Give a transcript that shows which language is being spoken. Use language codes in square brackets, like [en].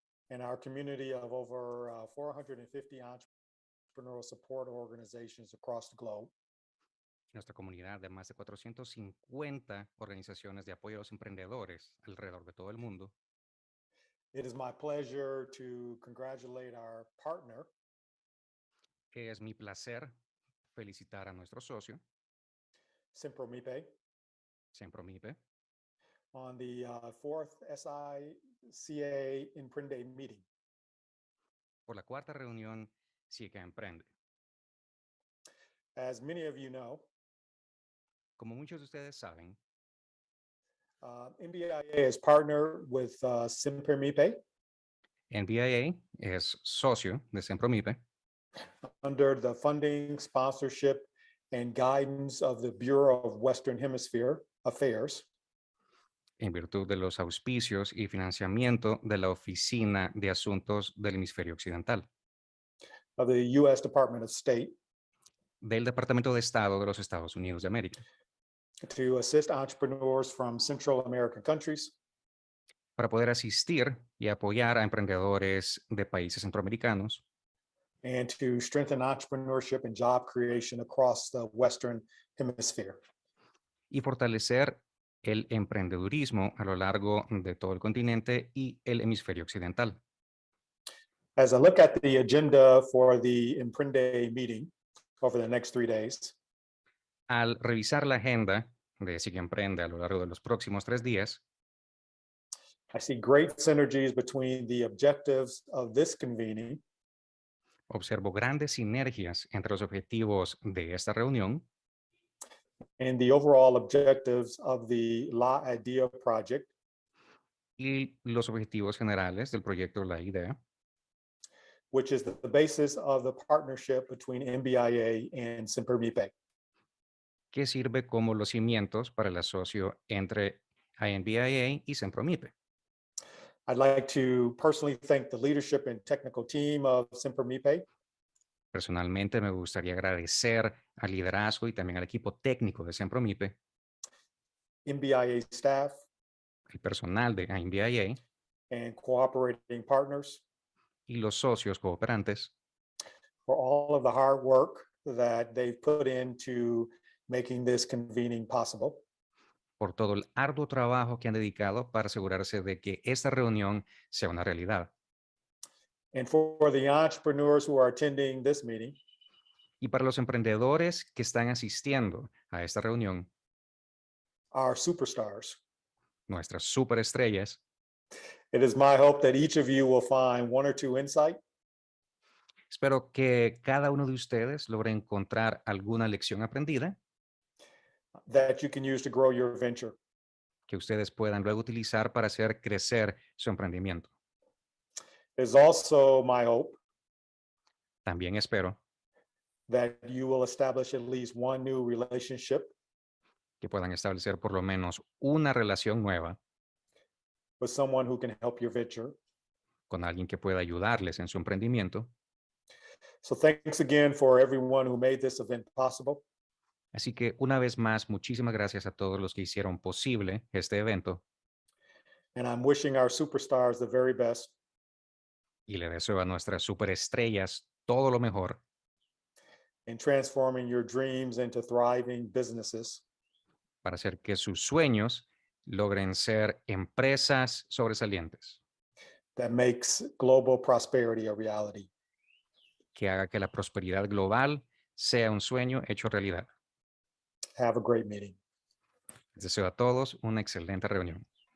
[en] And our community of over 450 entrepreneurial support organizations across the globe, [es] nuestra comunidad de más de 450 organizaciones de apoyo a los emprendedores alrededor de todo el mundo, [en] it is my pleasure to congratulate our partner, [es] es mi placer felicitar a nuestro socio, [en] Sempromipe, [es] Sempromipe, [en] on the fourth SICA Emprende meeting. [es] por la cuarta reunión SICA Emprende. [en] As many of you know, [es] Como muchos de ustedes saben, [en] MBIA is partnered with Sempromipe [es] NBIA es socio de Sempromipe [en] under the funding, sponsorship, and guidance of the Bureau of Western Hemisphere Affairs, [es] en virtud de los auspicios y financiamiento de la Oficina de Asuntos del Hemisferio Occidental, [en] of the U.S. Department of State, [es] del Departamento de Estado de los Estados Unidos de América, [en] to assist entrepreneurs from Central American countries [es] para poder asistir y apoyar a emprendedores de países centroamericanos [en] and to strengthen entrepreneurship and job creation across the Western Hemisphere. [es] y fortalecer el emprendedurismo a lo largo de todo el continente y el hemisferio occidental. [en] As I look at the agenda for the Emprende meeting over the next 3 days, [es] Al revisar la agenda de SICA Emprende a lo largo de los próximos 3 días, [en] I see great synergies between the objectives of this convening [es] observo grandes sinergias entre los objetivos de esta reunión [en] and the overall objectives of the La Idea project, [es] y los objetivos generales del proyecto La Idea, [en] which is the basis of the partnership between MBIA and Sempromipe. [es] que sirve como los cimientos para el asocio entre INBIA y Sempromipe. [en] I'd like to personally thank the leadership and technical team of Sempromipe, [es] Personalmente me gustaría agradecer al liderazgo y también al equipo técnico de Sempromipe, [en] MBIA staff, [es] el personal de INBIA [en] and cooperating partners [es] y los socios cooperantes [en] for all of the hard work that they've put into making this convening possible. [es] por todo el arduo trabajo que han dedicado para asegurarse de que esta reunión sea una realidad. [en] And for the entrepreneurs who are attending this meeting, [es] Y para los emprendedores que están asistiendo a esta reunión, [en] our superstars, [es] nuestras superestrellas, [en] it is my hope that each of you will find 1 or 2 insight [es] espero que cada uno de ustedes logre encontrar alguna lección aprendida [en] that you can use to grow your venture. [es] que ustedes puedan luego utilizar para hacer crecer su emprendimiento. [en] It is also my hope [es] También espero [en] that you will establish at least one new relationship [es] que puedan establecer por lo menos una relación nueva [en] with someone who can help your venture. [es] con alguien que pueda ayudarles en su emprendimiento. [en] So thanks again for everyone who made this event possible. [es] Así que una vez más, muchísimas gracias a todos los que hicieron posible este evento [en] And I'm wishing our superstars the very best [es] y le deseo a nuestras superestrellas todo lo mejor [en] in transforming your dreams into thriving businesses [es] para hacer que sus sueños logren ser empresas sobresalientes [en] that makes global prosperity a reality. [es] que haga que la prosperidad global sea un sueño hecho realidad. [en] Have a great meeting. [es] Les deseo a todos una excelente reunión.